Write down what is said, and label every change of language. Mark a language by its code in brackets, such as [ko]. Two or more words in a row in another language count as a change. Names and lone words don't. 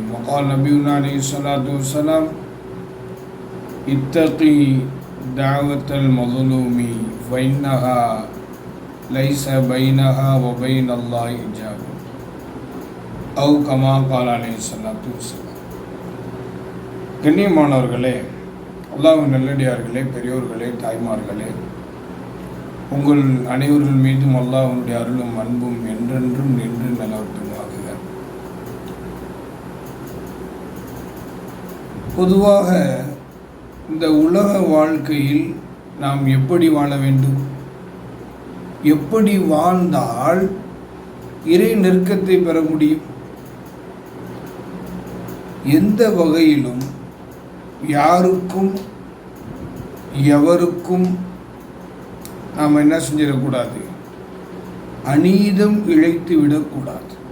[ar] وقال نبينا عليه الصلاة والسلام: اتقي دعوة المظلوم فإنها ليس بينها وبين الله حجاب، أو كما قال عليه الصلاة والسلام. [ta] கண்ணியமானவர்களே, அல்லாஹ்வின் நல்லடியார்களே, பெரியோர்களே, தாய்மார்களே, உங்கள் அனைவர்கள் மீதும் அல்லாஹ்வுடைய அருளும் அன்பும் என்றென்றும் நின்று நிலவட்டுமாக. பொதுவாக இந்த உலக வாழ்க்கையில் நாம் எப்படி வாழ வேண்டும், எப்படி வாழ்ந்தால் இறை நெருக்கத்தை பெற முடியும், எந்த வகையிலும் யாருக்கும் எவருக்கும் நாம் என்ன செஞ்சிடக்கூடாது, அநீதம் இழைத்து விடக்கூடாது.